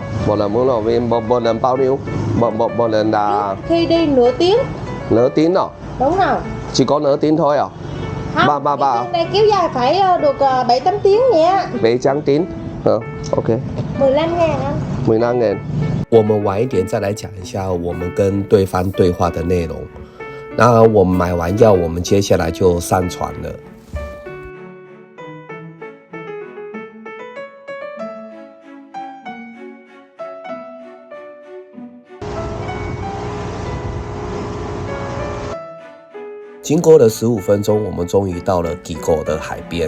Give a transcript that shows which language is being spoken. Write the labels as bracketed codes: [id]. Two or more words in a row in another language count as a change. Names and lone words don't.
[vi] Một lần uống 1 viên, một lần bao nhiêu? Một lần là... Khi đi nửa tiếng. Nửa tiếng à? Đúng rồi. Chỉ có nửa tiếng thôi à? Không, cái này kéo dài phải được 7-8 tiếng nha. 7-8 tiếng? OK. 15.000 anh. [zh] 15.000。我们晚一点再来讲一下我们跟对方对话的内容。那我们买完药，我们接下来就上船了。经过了15分钟，我们终于到了基狗的海边。